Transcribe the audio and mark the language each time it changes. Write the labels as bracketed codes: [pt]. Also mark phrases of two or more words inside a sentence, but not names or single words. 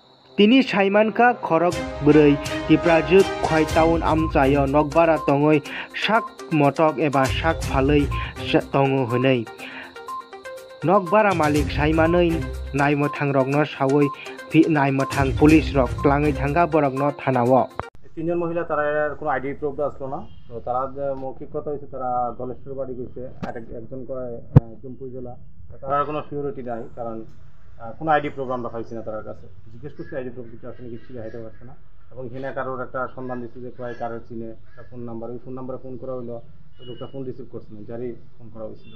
[trp] Tini Saimanka khorok bwrui tiprajuk khoi taun amchayo nokbara tongoi sak motok eba sak phalui tongo hwnei. Nokbara malik saimanoi naimwthang rokno sawui naimwthang police rok klangui thangka borokno thanao. [bn] তিনজন মহিলা তারা কোনো [en] ID proof [bn] আসলো না, তো তারা যে মৌখিক কথা হয়েছে তারা ধলেশ্বর বাড়ি গেছে, একজন কয় জুমপুর জেলা। তার কোনো সিকিউরিটি নাই, কারণ কোনো [en] ID proof [bn] আমরা পাইছি না। তার কাছে জিজ্ঞেস করছি [en] ID proof [bn] কিছু আসলে কিছু দেখাইতে পারছে না, এবং হেনে কারোর একটা সন্ধান দিচ্ছে যে কয় কারোর চিনে একটা ফোন নাম্বার, ওই ফোন নাম্বারে ফোন করা হলো, ওই লোকটা ফোন রিসিভ করছে না, যারই ফোন করা হয়েছিল।